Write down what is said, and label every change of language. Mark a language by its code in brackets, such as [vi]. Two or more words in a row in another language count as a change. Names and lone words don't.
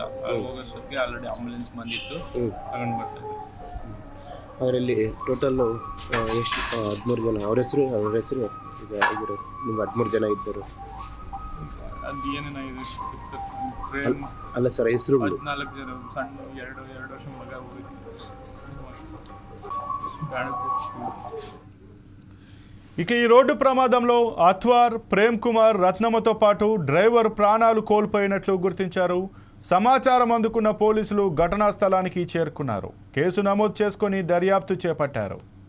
[kn] ಹೋಗೋಷ್ಟೊತ್ತಿಗೆ ಆಲ್ರೆಡಿ ಆಂಬುಲೆನ್ಸ್ ಬಂದಿತ್ತು, ತಗೊಂಡು ಬರ್ತಾರೆ. ಅದರಲ್ಲಿ ಟೋಟಲ್ಲು ಎಷ್ಟು 13 ಜನ. ಅವ್ರ ಹೆಸರು ಈಗ ಇವರು ನಿಮ್ಗೆ 13 ಜನ ಇದ್ದರು. ಅದು ಏನೇನಾಗಿದೆ ಸರ್? ಅಲ್ಲ ಸರ್, ಹೆಸರುಗಳು 14 ಜನ. ಸಣ್ಣ 2 ವರ್ಷ ಮಗ ಹೋಗಿದ್ದು. [te] ఇక ఈ రోడ్డు ప్రమాదంలో అత్వార్, ప్రేమ్ కుమార్, రత్నమ్మతో పాటు డ్రైవర్ ప్రాణాలు కోల్పోయినట్లు గుర్తించారు. సమాచారం అందుకున్న పోలీసులు ఘటనా స్థలానికి చేరుకున్నారు. కేసు నమోదు చేసుకొని దర్యాప్తు చేపట్టారు.